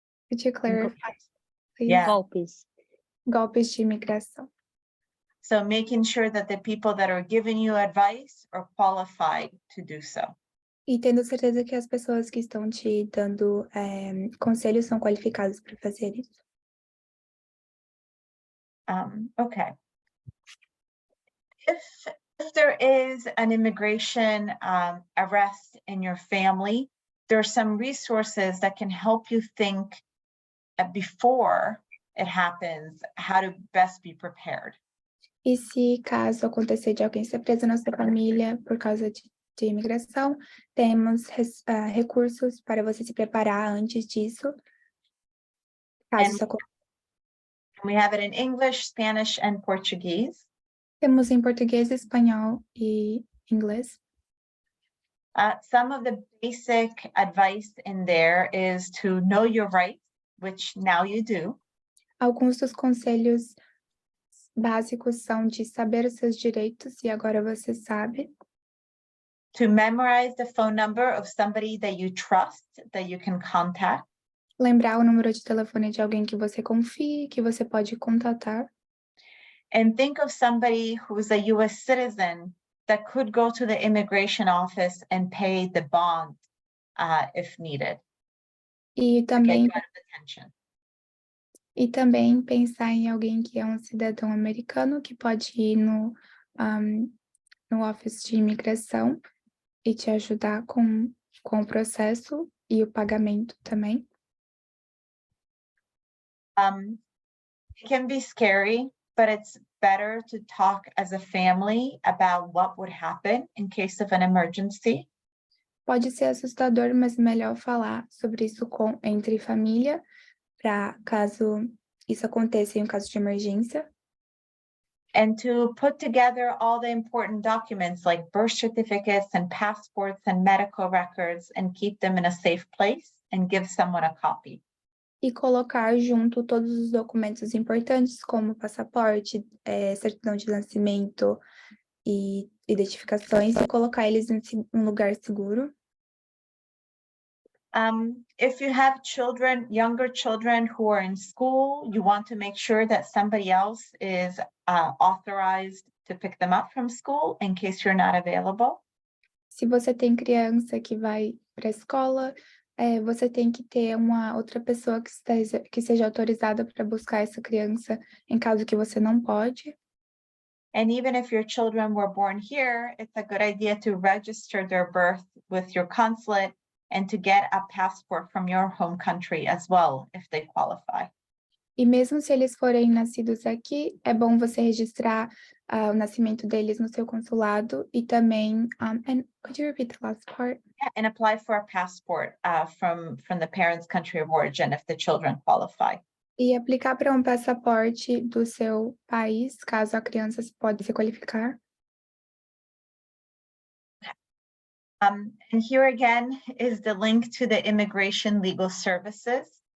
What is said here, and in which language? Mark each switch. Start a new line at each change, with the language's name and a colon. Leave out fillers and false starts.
English: Could you clarify, please? Yeah.
Portuguese: Golpes. Golpes de imigração.
English: So making sure that the people that are giving you advice are qualified to do so.
Portuguese: E tendo certeza que as pessoas que estão te dando conselhos são qualificadas para fazer isso.
English: Okay. If there is an immigration arrest in your family, there are some resources that can help you think before it happens, how to best be prepared.
Portuguese: E se caso acontecer de alguém ser preso na sua família por causa de imigração, temos recursos para você se preparar antes disso. Caso isso aconteça.
English: We have it in English, Spanish, and Portuguese.
Portuguese: Temos em português, espanhol e inglês.
English: Some of the basic advice in there is to know your rights, which now you do.
Portuguese: Alguns dos conselhos básicos são de saber os seus direitos, e agora você sabe.
English: To memorize the phone number of somebody that you trust, that you can contact.
Portuguese: Lembrar o número de telefone de alguém que você confie, que você pode contatar.
English: And think of somebody who's a US citizen that could go to the immigration office and pay the bond if needed.
Portuguese: E também,
English: Get you out of detention.
Portuguese: e também pensar em alguém que é um cidadão americano que pode ir no office de imigração e te ajudar com o processo e o pagamento também.
English: It can be scary, but it's better to talk as a family about what would happen in case of an emergency.
Portuguese: Pode ser assustador, mas é melhor falar sobre isso entre família, para caso isso aconteça em um caso de emergência.
English: And to put together all the important documents like birth certificates and passports and medical records and keep them in a safe place and give someone a copy.
Portuguese: E colocar junto todos os documentos importantes, como passaporte, certidão de nascimento e identificações, e colocar eles em um lugar seguro.
English: If you have children, younger children who are in school, you want to make sure that somebody else is authorized to pick them up from school in case you're not available.
Portuguese: Se você tem criança que vai para a escola, você tem que ter uma outra pessoa que seja autorizada para buscar essa criança em caso que você não pode.
English: And even if your children were born here, it's a good idea to register their birth with your consulate and to get a passport from your home country as well, if they qualify.
Portuguese: E mesmo se eles forem nascidos aqui, é bom você registrar o nascimento deles no seu consulado e também,
English: and could you repeat the last part? Yeah, and apply for a passport from the parents' country of origin if the children qualify.
Portuguese: E aplicar para um passaporte do seu país, caso a criança pode se qualificar.
English: And here again is the link to the Immigration Legal Services.